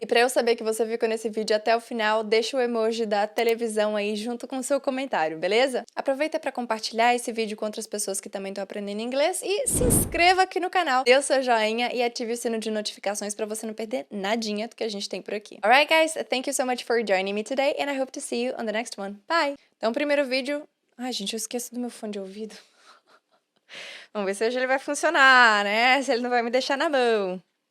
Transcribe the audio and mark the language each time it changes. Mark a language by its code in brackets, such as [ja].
[pt] E para eu saber que você ficou nesse vídeo até o final, deixa o emoji da televisão aí junto com o seu comentário, beleza? Aproveita para compartilhar esse vídeo com outras pessoas que também estão aprendendo inglês e se inscreva aqui no canal, dê o seu joinha e ative o sino de notificações para você não perder nadinha do que a gente tem por aqui. [en] Alright guys, thank you so much for joining me today and I hope to see you on the next one. Bye! [pt] Então, primeiro vídeo... Ai, gente, eu esqueço do meu fone de ouvido. Vamos ver se hoje ele vai funcionar, né? Se ele não vai me deixar na mão.